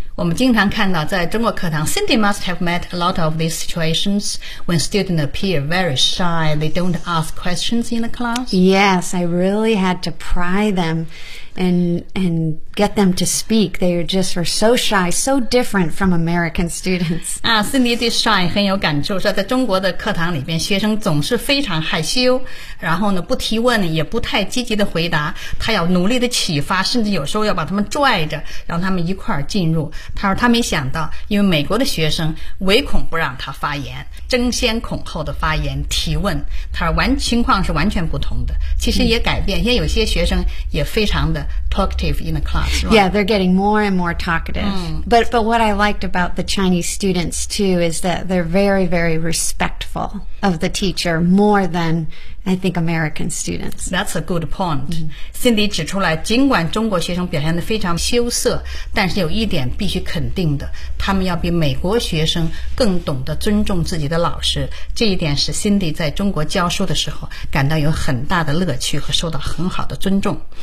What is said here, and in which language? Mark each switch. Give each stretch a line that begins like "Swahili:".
Chinese: 我们经常看到在中国课堂
English: Cindy must have met a lot of these situations when students appear very shy. They don't ask questions in the class. Yes, I really had to pry them and get them to speak. They just were so shy, so different from American students.
Chinese: Cindy 对 shy 很有感触，说在中国的课堂里边，学生总是非常害羞，然后呢不提问，也不太积极的回答，他要努力的启发，甚至有时候要把他们拽着，让他们一块儿进入。他说他没想到，因为美国的学生唯恐不让他发言，争先恐后的发言提问。他说情况是完全不同的，其实也改变，因为有些学生也非常的
English: talkative in the class.、Right? Yeah, they're getting more and more talkative.、Mm. But what I liked about the Chinese students too is that they're very very respectful of the teacher more than I think American students. That's a good point.、Mm.
Chinese: Cindy 指出来，尽管中国学生表现得非常羞涩，但是有一点。必须肯定的，他们要比美国学生更懂得尊重自己的老师，这一点使 Cindy 在中国教书的时候感到有很大的乐趣和受到很好的尊重。